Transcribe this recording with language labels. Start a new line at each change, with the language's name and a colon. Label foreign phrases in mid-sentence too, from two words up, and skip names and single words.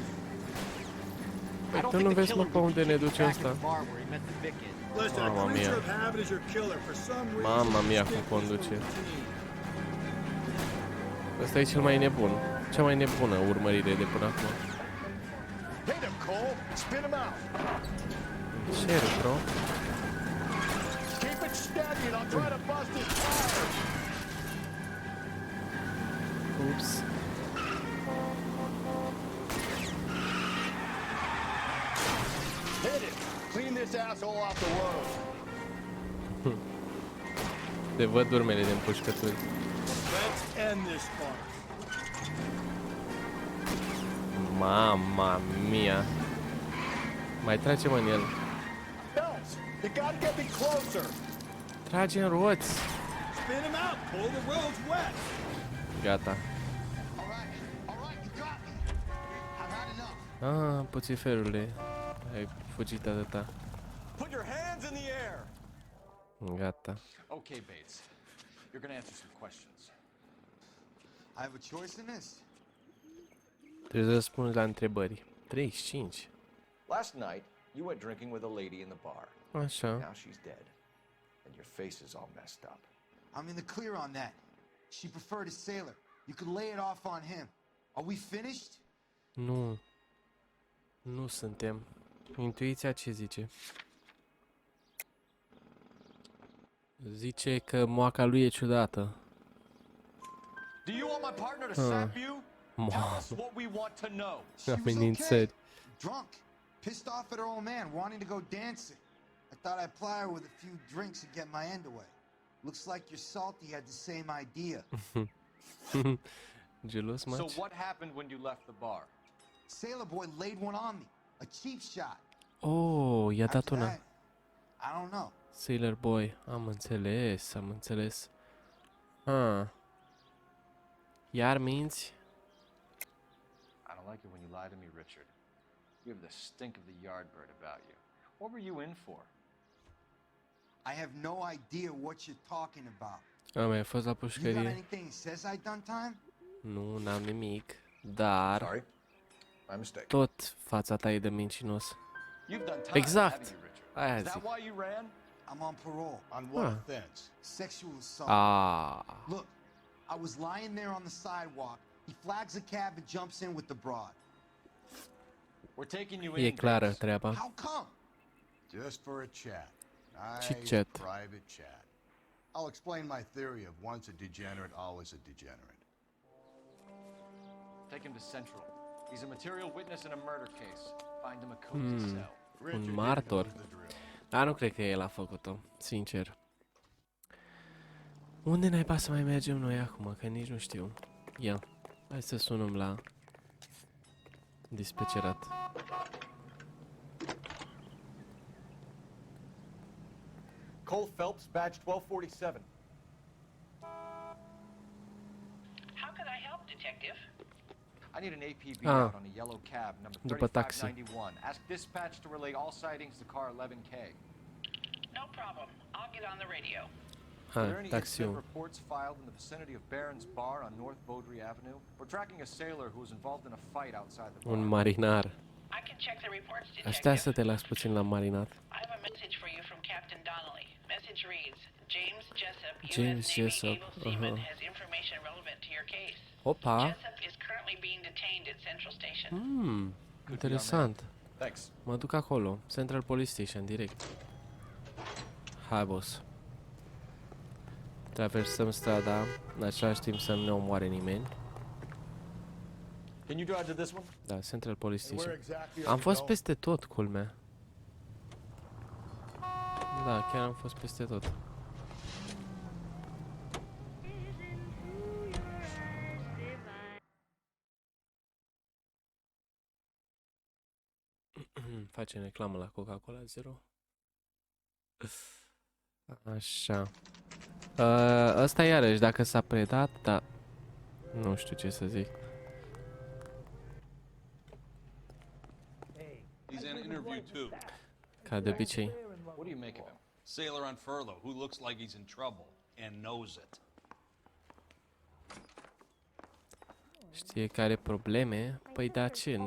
English: I don't
Romanian: Tu nu
English: think the
Romanian: vezi, mă,
English: killer
Romanian: pe unde ne
English: would
Romanian: duce
English: back in
Romanian: ăsta?
English: the bar where he met the victim. Listen, a
Italian: Mamma
English: creature
Italian: mia.
English: of habit is your killer. For some reason,
Italian: Mamma mia,
Romanian: cum
English: stick
Romanian: conduce.
English: with routine.
Romanian: Ăsta e cel mai nebun. Cea mai nebună urmărire de până acum.
English: Hit him, Cole. Spin him out.
Romanian: Cer, bro.
English: Keep it steady and I'll try to bust his tires.
Romanian: Ups.
English: Hit it. Clean this asshole off the road.
Romanian: Te văd urmele de împușcături.
English: Let's end this part.
Italian: Mamma mia.
Romanian: Mai trage, mă, în el.
English: Phelps, you gotta get me closer.
Romanian: Trage în roți.
English: Spin him out, Cole. The road's wet.
Romanian: Gata. Ah, puțiferule. Ai fugit atâta.
English: Put your hands in the air.
Romanian: Gata.
English: Okay, Bates. You're gonna answer some questions. I have a choice in this.
Romanian: Trebuie să răspunzi la întrebări. 35.
English: Last night, you went drinking with a lady in the bar.
Romanian: Așa.
English: Now she's dead. And your face is all messed up. I'm in the clear on that. She preferred a sailor. You could lay it off on him. Are we finished?
Romanian: Nu. Nu suntem. Intuiția ce zice? Zice că moaca lui e ciudată.
English: Do you want my partner to sap you? Tell us what we want to know.
Romanian: Amenințări.
English: Drunk. Pissed off at her old man, wanting to go dancing. I thought I'd ply her with a few drinks and get my end away. Looks like your salty had the same idea.
Romanian: Gelos,
English: So much? what happened when you left the bar? Sailor boy laid one on me. A cheap shot.
Romanian: Oh, i-a dat
English: After
Romanian: una.
English: that, I don't know. Sailor Boy.
Romanian: Am înțeles, am înțeles. Ah. Iar minți?
English: I don't like it when you lie to me, Richard. You have the stink of the yardbird about you. What were you in for? I have no idea what you're talking about.
Romanian: Am mai fost la
English: You got
Romanian: pușcărie.
English: anything that says I done time?
Romanian: Nu, n-am nimic. Dar...
English: Sorry. My mistake.
Romanian: Tot fața ta e de mincinos.
English: You've done time,
Romanian: Exact.
English: haven't you, Richard?
Romanian: Aia
English: Is that
Romanian: zic.
English: why you ran? I'm on parole. On what Huh. offense? Sexual assault. Ah. Look, I was lying there on the sidewalk. He flags a cab and jumps in with the broad. We're taking you
Romanian: E
English: in.
Romanian: clară
English: Bates.
Romanian: treaba.
English: How come? Just for a chat. Nice Chit-chat. private chat. I'll explain my theory of once a degenerate, always a degenerate. Take him to Central. He's a material witness in a murder case. Find him a cozy cell.
Romanian: Un martor. Dar nu cred că el a făcut-o, sincer. Unde naiba să mai mergem noi acum, că nici nu știu. Ia, hai să sunăm la dispecerat.
English: Cole Phelps, badge 1247. How can I help, Detective? I need an APB Ah. out on a yellow cab, number
Romanian: După taxi.
English: 3591. Ask dispatch to relay all sightings to car 11K. No problem. I'll get on the radio. Are there Ah, any
Romanian: taxiul.
English: incident reports filed in the vicinity of Barron's Bar on North Beaudry Avenue? We're tracking a sailor who was involved in a fight outside the bar.
Romanian: Un marinar.
English: I can check the reports,
Romanian: Aștia
English: Detective.
Romanian: să te las puțin la marinat.
English: I have a message for you from Captain Donnelly. Message reads, James Jessup, James U.S. Navy Jessup, able seaman, uh-huh. has information relevant to your case.
Romanian: Opa!
English: Jessup is currently being detained at Central Station.
Romanian: Interesant.
English: Thanks.
Romanian: Mă duc acolo.
English: Central Police Station, direct.
Romanian: Hai, boss. Traversăm strada, în același timp să nu ne omoare nimeni.
English: Can you drive to this one?
Romanian: Da, Central Police
English: And where
Romanian: Station.
English: exactly are
Romanian: Am
English: we
Romanian: fost
English: going?
Romanian: peste tot, culmea. Da, chiar am fost peste tot. Facem reclamă la Coca-Cola Zero. Așa. Ăsta iarăși, dacă s-a predat, da. Nu știu ce să zic.
English: He's in interview too.
Romanian: Ca de obicei.
English: What do you make of him? Sailor on furlough who looks like he's in trouble and knows it.
Romanian: Știe că are probleme? Păi da, ce?